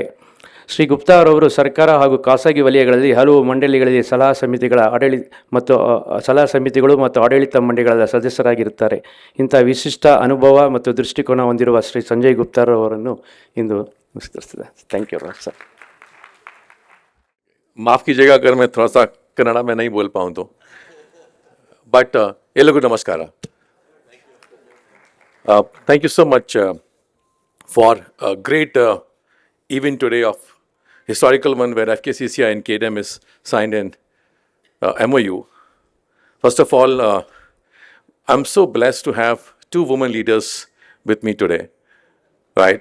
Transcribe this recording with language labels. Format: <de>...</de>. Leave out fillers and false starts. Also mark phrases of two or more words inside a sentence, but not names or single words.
<kn>ಶ್ರೀ ಗುಪ್ತಾ ಅವರವರು ಸರ್ಕಾರ ಹಾಗೂ ಖಾಸಗಿ ವಲಯಗಳಲ್ಲಿ ಹಲವು ಮಂಡಳಿಗಳಲ್ಲಿ ಸಲಹಾ ಸಮಿತಿಗಳು ಮತ್ತು ಆಡಳಿತ ಮಂಡಳಿಗಳ ಸದಸ್ಯರಾಗಿರುತ್ತಾರೆ. ಇಂಥ ವಿಶಿಷ್ಟ ಅನುಭವ ಮತ್ತು ದೃಷ್ಟಿಕೋನ ಹೊಂದಿರುವ ಶ್ರೀ ಸಂಜಯ್ ಗುಪ್ತಾರವರನ್ನು ಇಂದು ನಮಸ್ಕರಿಸಿದೆ.</kn> <en>Thank you sir.</en> <hi>माफ़ कीजिएगा अगर मैं थोड़ा सा कन्नड़ा में नहीं बोल पाऊँ तो, बट ये लोग नमस्कार.</hi> <en>Thank you so much for a great event today of historical one where FKCCI and KDEM is signed in MoU. First of all, I'm so blessed to have two women leaders with me today, right?</en>